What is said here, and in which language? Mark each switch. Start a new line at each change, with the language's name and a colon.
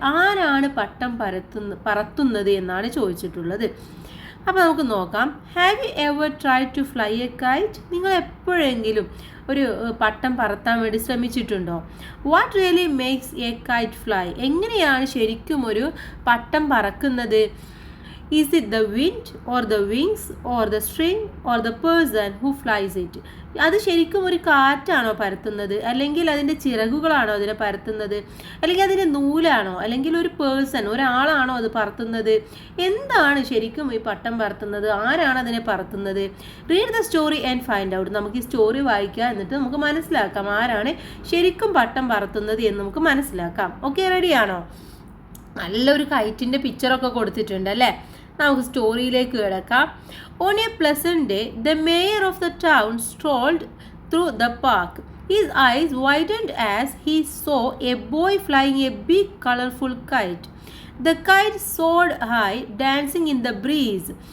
Malayalam: ആരാണ് പട്ടം പറത്തുന്നത് എന്നാണ് ചോദിച്ചിട്ടുള്ളത്. അപ്പോൾ നമുക്ക് നോക്കാം.
English: Have you ever try to fly a kite?
Malayalam: നിങ്ങൾ എപ്പോഴെങ്കിലും ഒരു പട്ടം പറത്താൻ വേണ്ടി ശ്രമിച്ചിട്ടുണ്ടോ?
English: What really makes a kite fly?
Malayalam: എങ്ങനെയാണ് ശരിക്കും ഒരു പട്ടം പറക്കുന്നത്?
English: Is it the wind or the wings or the string or the person who flies it?
Malayalam: അത് ശരിക്കും ഒരു കാറ്റാണോ പരത്തുന്നത്, അല്ലെങ്കിൽ അതിൻ്റെ ചിറകുകളാണോ അതിനെ പരത്തുന്നത്, അല്ലെങ്കിൽ അതിൻ്റെ നൂലാണോ, അല്ലെങ്കിൽ ഒരു പേഴ്സൺ ഒരാളാണോ അത് പറത്തുന്നത്? എന്താണ് ശരിക്കും ഈ പട്ടം പറത്തുന്നത്? ആരാണ് അതിനെ പറത്തുന്നത്?
English: Read the story and find out.
Malayalam: നമുക്ക് ഈ സ്റ്റോറി വായിക്കാം, എന്നിട്ട് നമുക്ക് മനസ്സിലാക്കാം ആരാണ് ശരിക്കും പട്ടം പറത്തുന്നത് എന്ന് നമുക്ക് മനസ്സിലാക്കാം. ഓക്കെ, റെഡിയാണോ? നല്ലൊരു കൈറ്റിൻ്റെ പിക്ചറൊക്കെ കൊടുത്തിട്ടുണ്ട് അല്ലേ? നമുക്ക് സ്റ്റോറിയിലേക്ക് കിടക്കാം.
English: On a pleasant day the mayor of the town strolled through the park. His eyes widened as he saw a boy flying a big colorful kite. The kite soared high, dancing in the breeze.